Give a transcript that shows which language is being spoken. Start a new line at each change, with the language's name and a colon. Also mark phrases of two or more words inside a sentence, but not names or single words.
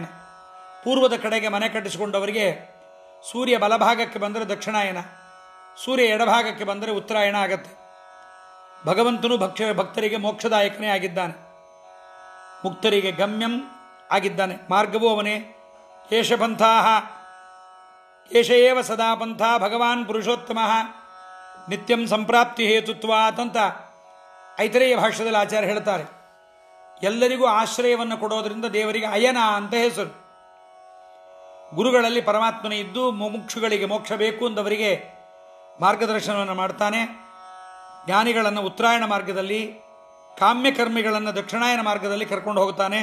Kannada: ಪೂರ್ವದ ಕಡೆಗೆ ಮನೆ ಕಟ್ಟಿಸಿಕೊಂಡವರಿಗೆ ಸೂರ್ಯ ಬಲಭಾಗಕ್ಕೆ ಬಂದರೆ ದಕ್ಷಿಣಾಯನ, ಸೂರ್ಯ ಎಡಭಾಗಕ್ಕೆ ಬಂದರೆ ಉತ್ತರಾಯಣ ಆಗತ್ತೆ. ಭಗವಂತನು ಭಕ್ತರಿಗೆ ಮೋಕ್ಷದಾಯಕನೇ ಆಗಿದ್ದಾನೆ, ಮುಕ್ತರಿಗೆ ಗಮ್ಯಂ ಆಗಿದ್ದಾನೆ. ಮಾರ್ಗವೂ ಅವನೇ.
Sanskrit: ಏಷ ಪಂಥಾಃ ಏಷ ಏವ ಸದಾ ಪಂಥ ಭಗವಾನ್ ಪುರುಷೋತ್ತಮಃ ನಿತ್ಯಂ ಸಂಪ್ರಾಪ್ತಿ ಹೇತುತ್ವಾತ್
Kannada: ಅಂತ ಐತರೇಯ ಭಾಷ್ಯದಲ್ಲಿ ಆಚಾರ್ಯ ಹೇಳ್ತಾರೆ. ಎಲ್ಲರಿಗೂ ಆಶ್ರಯವನ್ನು ಕೊಡೋದ್ರಿಂದ ದೇವರಿಗೆ ಅಯನ ಅಂತ ಹೆಸರು. ಗುರುಗಳಲ್ಲಿ ಪರಮಾತ್ಮನೇ ಇದ್ದು ಮುಮುಕ್ಷುಗಳಿಗೆ ಮೋಕ್ಷ ಬೇಕು ಅಂದವರಿಗೆ ಮಾರ್ಗದರ್ಶನವನ್ನು ಮಾಡ್ತಾನೆ. ಜ್ಞಾನಿಗಳನ್ನು ಉತ್ತರಾಯಣ ಮಾರ್ಗದಲ್ಲಿ, ಕಾಮ್ಯಕರ್ಮಿಗಳನ್ನು ದಕ್ಷಿಣಾಯನ ಮಾರ್ಗದಲ್ಲಿ ಕರ್ಕೊಂಡು ಹೋಗ್ತಾನೆ.